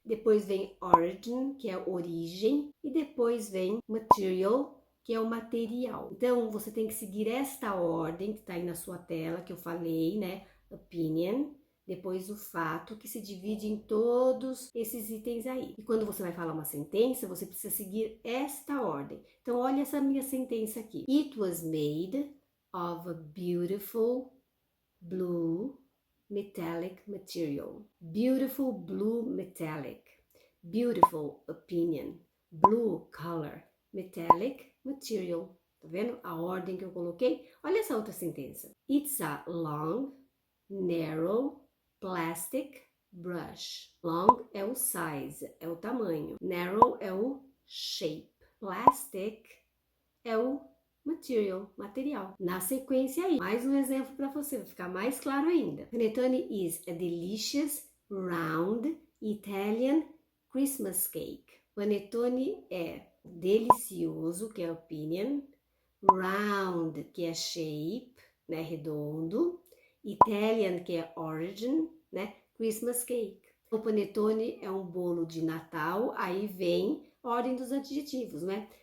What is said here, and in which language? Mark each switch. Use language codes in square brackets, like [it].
[pt] Depois vem origin, que é a origem. E depois vem material, que é o material. Então, você tem que seguir esta ordem que está aí na sua tela, que eu falei, né? Opinion, depois o fato, que se divide em todos esses itens aí. E quando você vai falar uma sentença, você precisa seguir esta ordem. Então, olha essa minha sentença aqui. [en] It was made of a beautiful blue metallic material. Beautiful blue metallic. Beautiful opinion. Blue color. Metallic material. [pt] Tá vendo a ordem que eu coloquei? Olha essa outra sentença. [en] It's a long, narrow, plastic brush. [pt] Long é o size, é o tamanho. Narrow é o shape. Plastic é o material. Na sequência aí, mais um exemplo para você, vai ficar mais claro ainda. [en] Panettone is a delicious, round, Italian Christmas cake. [pt] Panettone é delicioso, que é opinion, round, que é shape, né, redondo, Italian, que é origin, né, Christmas cake. O panetone é um bolo de Natal, aí vem a ordem dos adjetivos, né?